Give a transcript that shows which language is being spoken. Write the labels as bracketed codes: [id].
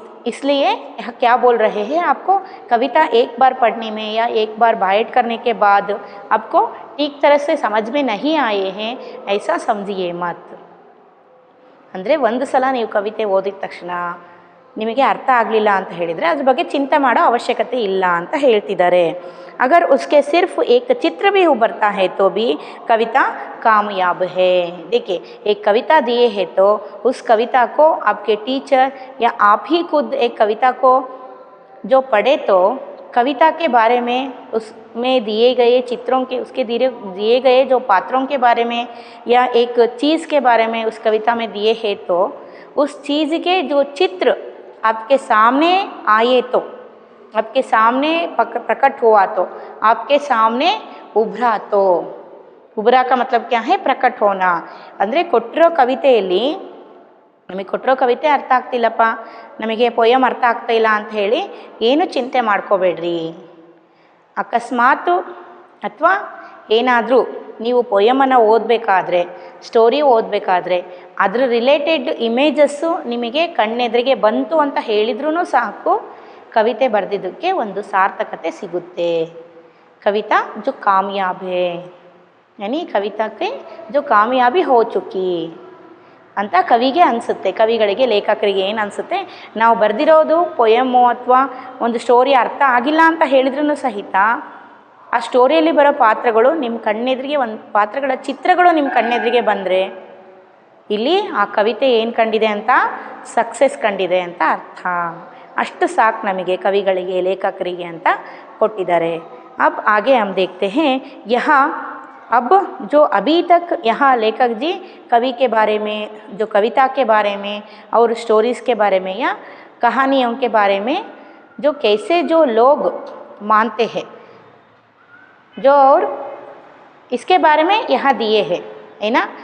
[hi] इसलिए क्या बोल रहे हैं, आपको कविता एक बार पढ़ने में या एक बार बाइट करने के बाद आपको ठीक तरह से समझ में नहीं आए हैं ऐसा समझिए मत. [kn] ಅಂದರೆ ಒಂದು ಸಲ ನೀವು ಕವಿತೆ ಓದಿದ ತಕ್ಷಣ ನಿಮಗೆ ಅರ್ಥ ಆಗಲಿಲ್ಲ ಅಂತ ಹೇಳಿದರೆ ಅದ್ರ ಬಗ್ಗೆ ಚಿಂತೆ ಮಾಡೋ ಅವಶ್ಯಕತೆ ಇಲ್ಲ ಅಂತ ಹೇಳ್ತಿದ್ದಾರೆ. [hi] अगर उसके सिर्फ एक चित्र भी उभरता है तो भी कविता कामयाब है. देखिए एक कविता दिए है तो उस कविता को आपके टीचर या आप ही खुद एक कविता को जो पढ़े तो कविता के बारे में उसमें दिए गए चित्रों के उसके दिए गए जो पात्रों के बारे में या एक चीज़ के बारे में उस कविता में दिए हैं तो उस चीज़ के जो चित्र आपके सामने आए तो आपके सामने प्रकट हुआ तो आपके सामने उभरा तो उभरा का मतलब क्या है प्रकट होना [kn] ಅಂದರೆ ಕೊಟ್ಟಿರೋ ಕವಿತೆಯಲ್ಲಿ ನಮಗೆ ಕೊಟ್ಟಿರೋ ಕವಿತೆ ಅರ್ಥ ಆಗ್ತಿಲ್ಲಪ್ಪ ನಮಗೆ ಪೊಯಮ್ ಅರ್ಥ ಆಗ್ತಾ ಇಲ್ಲ ಅಂತ ಹೇಳಿ ಏನು ಚಿಂತೆ ಮಾಡ್ಕೋಬೇಡ್ರಿ. ಅಕಸ್ಮಾತ್ ಅಥವಾ ಏನಾದರೂ ನೀವು ಪೊಯಮನ್ನು ಓದಬೇಕಾದ್ರೆ ಸ್ಟೋರಿ ಓದಬೇಕಾದ್ರೆ ಅದರ ರಿಲೇಟೆಡ್ ಇಮೇಜಸ್ಸು ನಿಮಗೆ ಕಣ್ಣೆದುರಿಗೆ ಬಂತು ಅಂತ ಹೇಳಿದ್ರೂ ಸಾಕು ಕವಿತೆ ಬರೆದಿದ್ದಕ್ಕೆ ಒಂದು ಸಾರ್ಥಕತೆ ಸಿಗುತ್ತೆ. [hi] ಕವಿತಾ ಜೋ ಕಾಮಯಾಬ್ ಹೇ ಯಾನಿ ಕವಿತಾಕ್ಕೆ ಜೋ ಕಾಮಯಾಬಿ ಹೋ ಚುಕ್ಕಿ [kn] ಅಂತ ಕವಿಗೆ ಅನಿಸುತ್ತೆ. ಕವಿಗಳಿಗೆ ಲೇಖಕರಿಗೆ ಏನು ಅನಿಸುತ್ತೆ, ನಾವು ಬರೆದಿರೋದು ಪೊಯಮು ಅಥವಾ ಒಂದು ಸ್ಟೋರಿ ಅರ್ಥ ಆಗಿಲ್ಲ ಅಂತ ಹೇಳಿದ್ರೂ ಸಹಿತ ಆ ಸ್ಟೋರಿಯಲ್ಲಿ ಬರೋ ಪಾತ್ರಗಳು ನಿಮ್ಮ ಕಣ್ಣೆದುರಿಗೆ ಒಂದು ಪಾತ್ರಗಳ ಚಿತ್ರಗಳು ನಿಮ್ಮ ಕಣ್ಣೆದುರಿಗೆ ಬಂದರೆ ಇಲ್ಲಿ ಆ ಕವಿತೆ ಏನು ಕಂಡಿದೆ ಅಂತ ಸಕ್ಸಸ್ ಕಂಡಿದೆ ಅಂತ ಅರ್ಥ. ಅಷ್ಟು ಸಾಕು ನಮಗೆ ಕವಿಗಳಿಗೆ ಲೇಖಕರಿಗೆ ಅಂತ ಕೊಟ್ಟಿದ್ದಾರೆ. [hi] अब आगे हम देखते हैं यहाँ अब जो अभी तक यहाँ लेखक जी कवि के बारे में जो कविता के बारे में और स्टोरीज़ के बारे में या कहानियों के बारे में जो कैसे जो लोग मानते हैं जो और इसके बारे में यहाँ दिए हैं है ना.